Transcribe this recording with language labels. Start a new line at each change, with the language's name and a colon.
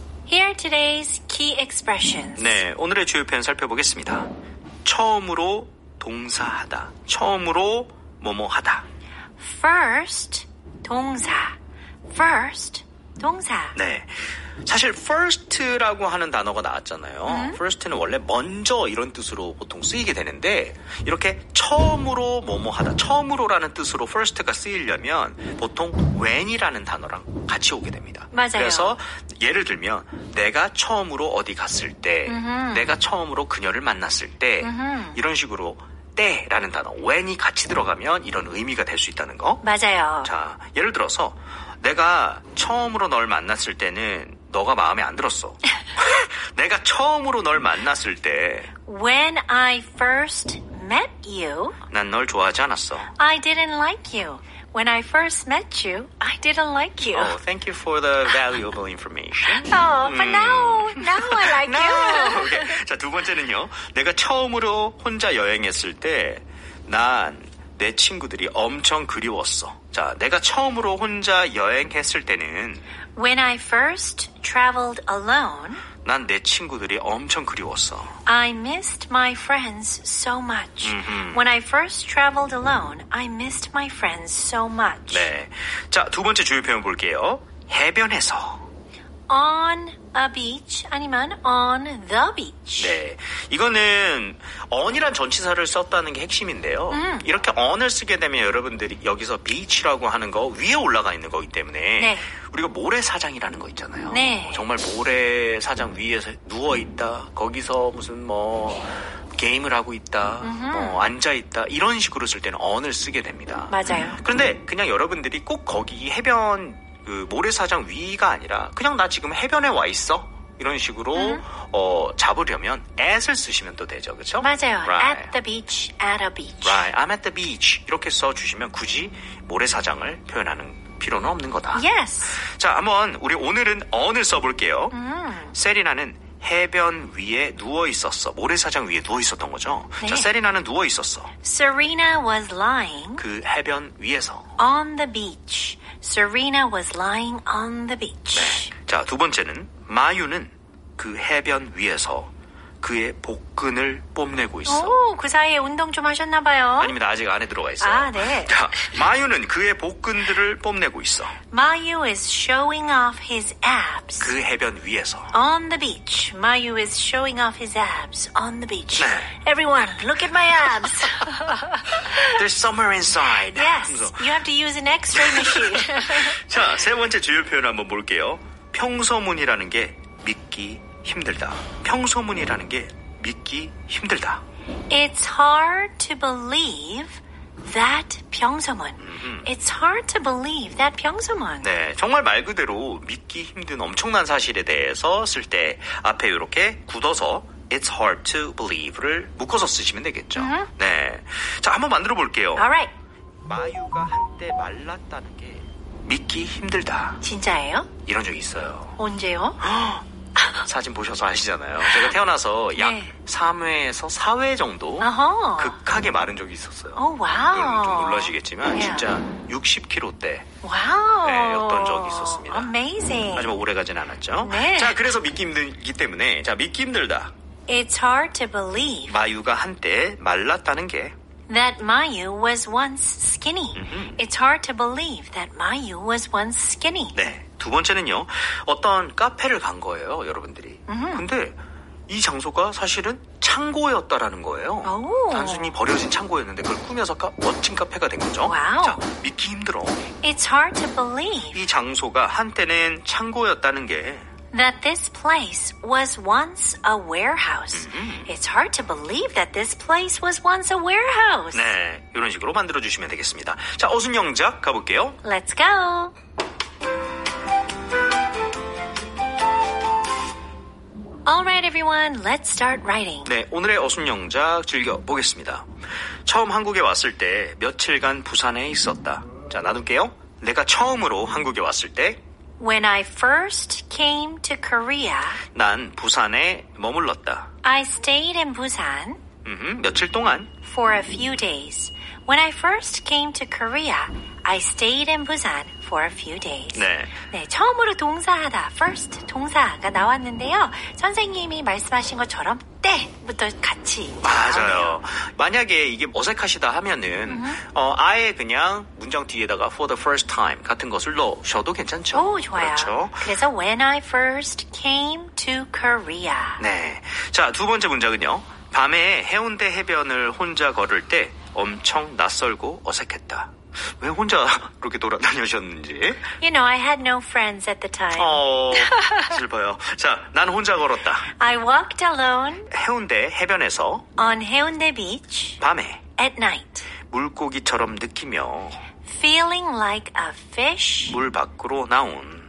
English: Here are today's key expressions.
Korean: 네, 오늘의 주요 표현 살펴보겠습니다. 처음으로 동사하다. 처음으로 뭐뭐하다.
English: First, 동사. First, 동사.
Korean: 네. 사실 first라고 하는 단어가 나왔잖아요. first는 원래 먼저 이런 뜻으로 보통 쓰이게 되는데 이렇게 처음으로 뭐뭐하다. 처음으로라는 뜻으로 first가 쓰이려면 보통 when이라는 단어랑 같이 오게 됩니다. 맞아요. 그래서 예를 들면 내가 처음으로 어디 갔을 때 내가 처음으로 그녀를 만났을 때 이런 식으로 때라는 단어 when이 같이 들어가면 이런 의미가 될 수 있다는 거. 맞아요. 자, 예를 들어서 내가 처음으로 널 만났을 때는 너가 마음에 안 들었어. 내가 처음으로 널 만났을 때
English: When I first met you,
Korean: 난 널 좋아하지 않았어.
English: I didn't like you. When I first met you, I didn't like you. Oh, thank you for the valuable information. Oh, but now I like you.
Korean: Okay. 자, 두 번째는요. 내가 처음으로 혼자 여행했을 때 난 내 친구들이 엄청 그리웠어. 자, 내가 처음으로 혼자 여행했을 때는
English: When I first traveled alone,
Korean: 난 내 친구들이 엄청 그리웠어.
English: I missed my friends so much. When I first traveled alone, I missed my friends so much.
Korean: 네. 자, 두 번째 주요 표현 볼게요. 해변에서.
English: On a beach
Korean: 아니면
English: on the beach.
Korean: 네. 이거는 on이란 전치사를 썼다는 게 핵심인데요. 이렇게 on을 쓰게 되면 여러분들이 여기서 beach라고 하는 거 위에 올라가 있는 거기 때문에 네. 우리가 모래사장이라는 거 있잖아요. 네. 정말 모래사장 위에서 누워있다. 거기서 무슨 게임을 하고 있다. 앉아있다. 이런 식으로 쓸 때는 on을 쓰게 됩니다. 맞아요. 그런데 그냥 여러분들이 꼭 거기 해변 그 모래사장 위가 아니라 그냥 나 지금 해변에 와 있어 이런 식으로 잡으려면 at을 쓰시면 또 되죠, 그렇죠? 맞아요.
English: Right. At the beach, at a beach. Right, I'm at the beach
Korean: 이렇게 써주시면 굳이 모래사장을 표현하는 필요는 없는 거다.
English: Yes.
Korean: 자, 한번 우리 오늘은 on을 써볼게요. 세리나는 해변 위에 누워 있었어. 모래사장 위에 누워 있었던 거죠. 네. 자, 세리나는 누워 있었어.
English: Serena was lying
Korean: 그 해변 위에서.
English: on the beach. Serena was lying on the beach.
Korean: 네. 자, 두 번째는 마유는 그 해변 위에서 그의 복근을 뽐내고 있어. 오, 그 사이에 운동 좀 하셨나 봐요. 아닙니다. 아직 안에 들어가 있어요. 아, 네. 자, 마유는 그의 복근들을 뽐내고 있어.
English: Mayu is showing off his abs.
Korean: 그 해변 위에서.
English: On the beach. Mayu is showing off his abs on the beach.
Korean: 네.
English: Everyone, look at my abs. There's somewhere inside. Yes,
Korean: 하면서.
English: you have to use an x-ray machine.
Korean: 자, 세 번째 주요 표현 한번 볼게요. 평소문이라는 게 믿기 힘들다. 평소문이라는 게 믿기 힘들다.
English: It's hard to believe that 평소문. It's hard to believe that 평소문.
Korean: 네, 정말 말 그대로 믿기 힘든 엄청난 사실에 대해서 쓸 때 앞에 이렇게 굳어서
English: It's hard to believe
Korean: 를 묶어서 쓰시면 되겠죠. 네, 자, 한번 만들어 볼게요.
English: Alright.
Korean: 마유가 한때 말랐다는 게 믿기 힘들다. 진짜예요? 이런 적이 있어요. 언제요? 사진 보셔서 아시잖아요. 제가 태어나서 약 네. 3회에서 4회 정도 어허. 극하게 마른 적이 있었어요. 오, 와우. 좀 놀라시겠지만
English: Yeah.
Korean: 진짜 60kg대 와우. 네, 였던 적이 있었습니다.
English: Amazing.
Korean: 하지만 오래 가진 않았죠. 네. 자, 그래서 믿기 힘들기 때문에 자, 믿기 힘들다.
English: It's hard to believe
Korean: 마유가 한때 말랐다는 게
English: that Mayu was once skinny. It's hard to believe that Mayu was once skinny.
Korean: 네. 두 번째는요. 어떤 카페를 간 거예요, 여러분들이. 근데 이 장소가 사실은 창고였다라는 거예요. 오. 단순히 버려진 창고였는데 그걸 꾸며서 멋진 카페가 된 거죠. 와우. 자, 믿기 힘들어.
English: It's hard to believe
Korean: 이 장소가 한때는 창고였다는 게
English: that this place was once a warehouse. It's hard to believe that this place was once a warehouse.
Korean: 네, 이런 식으로 만들어주시면 되겠습니다. 자, 어순영작 가볼게요.
English: Let's go. Alright everyone, let's start writing.
Korean: 네, 오늘의 어순영작 즐겨보겠습니다. 처음 한국에 왔을 때 며칠간 부산에 있었다. 자, 나눌게요. 내가 처음으로 한국에 왔을 때
English: When I first came to Korea,
Korean: 난 부산에 머물렀다.
English: I stayed in Busan
Korean: 며칠 동안
English: for a few days. When I first came to Korea, I stayed in Busan for a few days.
Korean: 네. 처음으로 동사하다, first 동사가 나왔는데요. 선생님이 말씀하신 것처럼 때부터 같이 맞아요. 만약에 이게 어색하시다 하면은 아예 그냥 문장 뒤에다가
English: for the first time
Korean: 같은 것을 넣으셔도 괜찮죠. 오, 좋아요. 그렇죠. 그래서
English: when I first came to Korea.
Korean: 네. 자, 두 번째 문장은요. 밤에 해운대 해변을 혼자 걸을 때 엄청 낯설고 어색했다. 왜 혼자 그렇게 돌아다니셨는지.
English: You know, I had no friends at the time.
Korean: 슬퍼요. 자, 난 혼자 걸었다.
English: I walked alone
Korean: 해운대 해변에서
English: on Haeundae Beach
Korean: 밤에
English: at night,
Korean: 물고기처럼 느끼며
English: feeling like a fish
Korean: 물 밖으로 나온